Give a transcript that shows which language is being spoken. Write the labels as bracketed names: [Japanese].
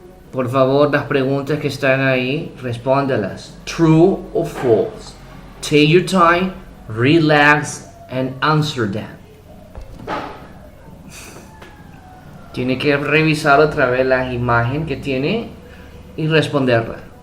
[Spanish] Por favor, las preguntas que están ahí, respóndelas. [English] True or false? Take your time, relax, and answer them. [Spanish] Tiene que revisar otra vez la imagen que tiene y responderla.